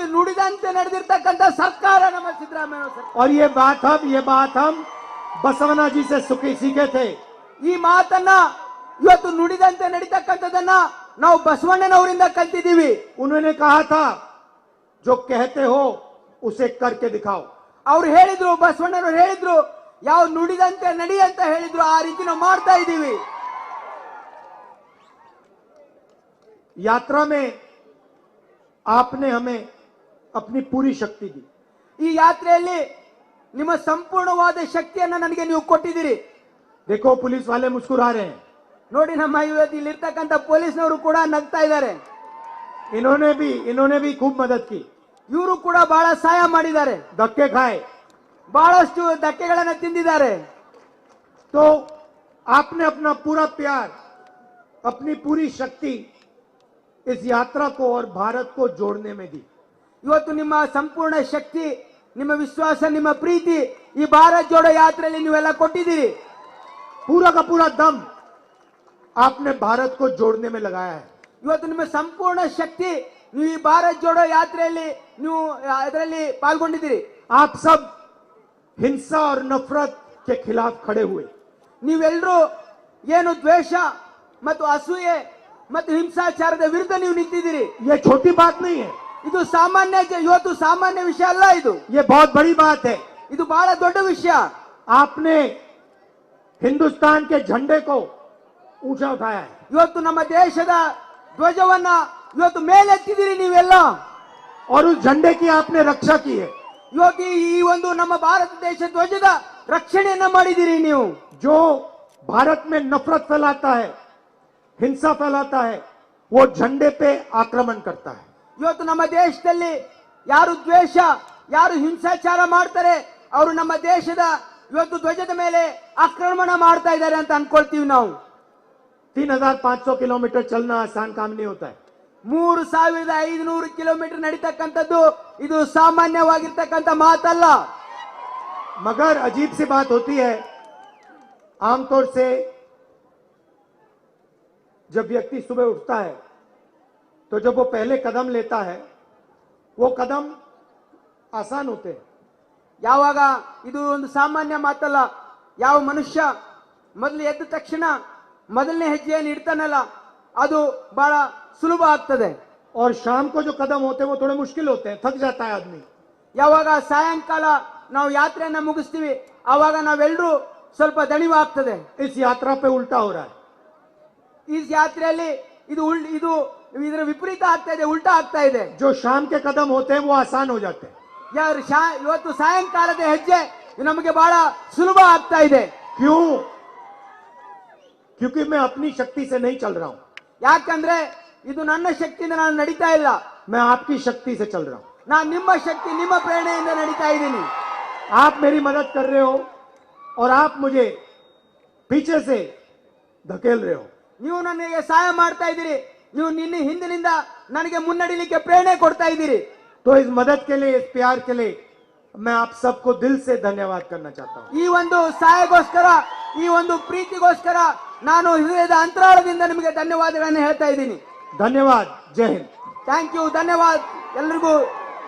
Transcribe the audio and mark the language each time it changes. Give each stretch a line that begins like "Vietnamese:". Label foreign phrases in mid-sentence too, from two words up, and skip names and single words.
Kannada: ನುಡಿದಂತೆ ನಡೆದಿರ್ತಕ್ಕಂಥ ಸರ್ಕಾರ ನಮ್ಮ ಸಿದ್ದರಾಮಯ್ಯ ಸರ್ಕಾರ.
Hindi: और ये बात हम बसवना जी से सीखे थे.
Kannada: ಈ ಮಾತನ್ನ ಇವತ್ತು ನುಡಿದಂತೆ ನಡೀತಕ್ಕಂಥದನ್ನ ನಾವು ಬಸವಣ್ಣನವರಿಂದ ಕಲ್ತಿದ್ದೀವಿ.
Hindi: उन्होंने कहा था, जो कहते हो उसे करके दिखाओ.
Kannada: ಅವ್ರು ಹೇಳಿದ್ರು, ಬಸವಣ್ಣನವರು ಹೇಳಿದ್ರು, ಯಾವ ನುಡಿದಂತೆ ನಡಿ ಅಂತ ಹೇಳಿದ್ರು, ಆ ರೀತಿ ನಾವು ಮಾಡ್ತಾ ಇದ್ದೀವಿ.
Hindi: यात्रा में आपने हमें अपनी पूरी शक्ति दी.
Kannada: ಈ ಯಾತ್ರೆಯಲ್ಲಿ ನಿಮ್ಮ ಸಂಪೂರ್ಣವಾದ ಶಕ್ತಿಯನ್ನ ನನಗೆ ನೀವು ಕೊಟ್ಟಿದ್ದೀರಿ.
Hindi: देखो, पुलिस वाले मुस्कुरा रहे हैं.
Kannada: ನೋಡಿ, ನಮ್ಮ ಇವತ್ತು ಇಲ್ಲಿರ್ತಕ್ಕಂಥ ಪೊಲೀಸ್ನವರು ಕೂಡ ನಗ್ತಾ ಇದ್ದಾರೆ.
Hindi: इन्होंने भी खूब मदद की.
Kannada: ಇವರು ಕೂಡ ಬಹಳ ಸಹಾಯ ಮಾಡಿದ್ದಾರೆ,
Hindi: धक्के खाए,
Kannada: ಬಹಳಷ್ಟು ಧಕ್ಕೆಗಳನ್ನು ತಿಂದಿದ್ದಾರೆ.
Hindi: तो आपने अपना पूरा प्यार, अपनी पूरी शक्ति इस यात्रा को और भारत को जोड़ने में दी.
Kannada: ಇವತ್ತು ನಿಮ್ಮ ಸಂಪೂರ್ಣ ಶಕ್ತಿ, ನಿಮ್ಮ ವಿಶ್ವಾಸ, ನಿಮ್ಮ ಪ್ರೀತಿ ಈ ಭಾರತ್ ಜೋಡೋ ಯಾತ್ರೆಯಲ್ಲಿ ನೀವೆಲ್ಲ ಕೊಟ್ಟಿದ್ದೀರಿ.
Hindi: पूरा का पूरा दम आपने भारत को जोड़ने में लगाया है.
Kannada: ಇವತ್ತು ನಿಮ್ಮ ಸಂಪೂರ್ಣ ಶಕ್ತಿ ನೀವು ಈ ಭಾರತ್ ಜೋಡೋ ಯಾತ್ರೆಯಲ್ಲಿ ನೀವು ಅದರಲ್ಲಿ ಪಾಲ್ಗೊಂಡಿದ್ದೀರಿ.
Hindi: आप सब हिंसा और नफरत के खिलाफ खड़े हुए.
Kannada: ನೀವೆಲ್ಲರೂ ಏನು ದ್ವೇಷ ಮತ್ತು ಅಸೂಯೆ ಮತ್ತು ಹಿಂಸಾಚಾರದ ವಿರುದ್ಧ ನೀವು ನಿಂತಿದ್ದೀರಿ.
Hindi: ये छोटी बात नहीं है,
Kannada: ಇದು ಸಾಮಾನ್ಯ, ಇವತ್ತು ಸಾಮಾನ್ಯ ವಿಷಯ ಅಲ್ಲ,
Hindi: ये बहुत बड़ी बात है.
Kannada: ಇದು ಬಹಳ ದೊಡ್ಡ ವಿಷಯ.
Hindi: आपने हिंदुस्तान के झंडे को ऊंचा उठाया है.
Kannada: ಇವತ್ತು ನಮ್ಮ ದೇಶದ ಧ್ವಜವನ್ನ ಇವತ್ತು ಮೇಲೆತ್ತಿದ್ದೀರಿ ನೀವೆಲ್ಲ.
Hindi: और उस झंडे की आपने रक्षा की है.
Kannada: ಇವತ್ತು ಈ ಒಂದು ನಮ್ಮ ಭಾರತ ದೇಶ ಧ್ವಜದ ರಕ್ಷಣೆಯನ್ನ ಮಾಡಿದ್ದೀರಿ ನೀವು.
Hindi: जो भारत में नफरत फैलाता है, हिंसा फैलाता है, वो झंडे पे आक्रमण करता है.
Kannada: ಇವತ್ತು ನಮ್ಮ ದೇಶದಲ್ಲಿ ಯಾರು ದ್ವೇಷ, ಯಾರು ಹಿಂಸಾಚಾರ ಮಾಡ್ತಾರೆ, ಅವರು ನಮ್ಮ ದೇಶದ ಇವತ್ತು ಧ್ವಜದ ಮೇಲೆ ಆಕ್ರಮಣ ಮಾಡ್ತಾ ಇದ್ದಾರೆ ಅಂತ ಅನ್ಕೊಳ್ತೀವಿ ನಾವು.
Hindi: 3500 किलोमीटर चलना आसान काम नहीं होता है.
Kannada: 3500 ಕಿಲೋಮೀಟರ್ ನಡೀತಕ್ಕಂಥದ್ದು ಇದು ಸಾಮಾನ್ಯವಾಗಿರ್ತಕ್ಕಂಥ ಮಾತಲ್ಲ.
Hindi: मगर अजीब सी बात होती है, आमतौर से जब व्यक्ति सुबह उठता है तो जब वो पहले कदम लेता है, वो कदम आसान होते हैं.
Kannada: ಯಾವಾಗ ಇದು ಒಂದು ಸಾಮಾನ್ಯ ಮಾತಲ್ಲ, ಯಾವ ಮನುಷ್ಯ ಮೊದಲು ಎದ್ದ ತಕ್ಷಣ ಮೊದಲನೇ ಹೆಜ್ಜೆಯನ್ನು ಇಡ್ತಾನಲ್ಲ ಅದು ಬಹಳ ಸುಲಭ ಆಗ್ತದೆ.
Hindi: और शाम को जो कदम होते हैं वो थोड़े मुश्किल होते हैं, थक जाता है आदमी.
Kannada: ಯಾವಾಗ ಸಾಯಂಕಾಲ ನಾವು ಯಾತ್ರೆಯನ್ನ ಮುಗಿಸ್ತೀವಿ ಆವಾಗ ನಾವೆಲ್ಲರೂ ಸ್ವಲ್ಪ ದಣಿವಾಗ್ತದೆ.
Hindi: इस यात्रा पे उल्टा हो रहा है.
Kannada: ಈ ಯಾತ್ರೆಯಲ್ಲಿ ಇದು ಇದರ ವಿಪರೀತ ಆಗ್ತಾ ಇದೆ, ಉಲ್ಟಾ ಆಗ್ತಾ ಇದೆ.
Hindi: जो शाम के कदम होते हैं वो आसान हो जाते हैं.
Kannada: ಇವತ್ತು ಸಾಯಂಕಾಲದ ಹೆಜ್ಜೆ ನಮಗೆ ಬಹಳ ಸುಲಭ ಆಗ್ತಾ ಇದೆ.
Hindi: क्यों? क्योंकि मैं अपनी शक्ति से नहीं चल रहा हूं.
Kannada: ಯಾಕಂದ್ರೆ ಇದು ನನ್ನ ಶಕ್ತಿಯಿಂದ ನಾನು ನಡೀತಾ ಇಲ್ಲ,
Hindi: मैं आपकी शक्ति से चल रहा हूं.
Kannada: ನಾನು ನಿಮ್ಮ ಶಕ್ತಿ, ನಿಮ್ಮ ಪ್ರೇರಣೆಯಿಂದ ನಡೀತಾ ಇದ್ದೀನಿ.
Hindi: आप मेरी मदद कर रहे हो और आप मुझे पीछे से धकेल रहे हो.
Kannada: ನೀವು ನನಗೆ ಸಹಾಯ ಮಾಡ್ತಾ ಇದ್ದೀರಿ, ನೀವು ನಿನ್ನ ಹಿಂದಿನಿಂದ ನನಗೆ ಮುನ್ನಡಿಲಿಕ್ಕೆ ಪ್ರೇರಣೆ ಕೊಡ್ತಾ ಇದ್ದೀರಿ.
Hindi: तो इस मदद के लिए, इस प्यार के लिए मैं आप सबको दिल से धन्यवाद करना चाहता हूं.
Kannada: ಈ ಒಂದು ಸಹಾಯಗೋಸ್ಕರ, ಈ ಒಂದು ಪ್ರೀತಿಗೋಸ್ಕರ ನಾನು ಹೃದಯದ ಅಂತರಾಳದಿಂದ ನಿಮಗೆ ಧನ್ಯವಾದಗಳನ್ನು ಹೇಳ್ತಾ ಇದ್ದೀನಿ.
Hindi: धन्यवाद. जय हिंद.
English: thank you,
Kannada: ಧನ್ಯವಾದ, ಎಲ್ರಿಗೂ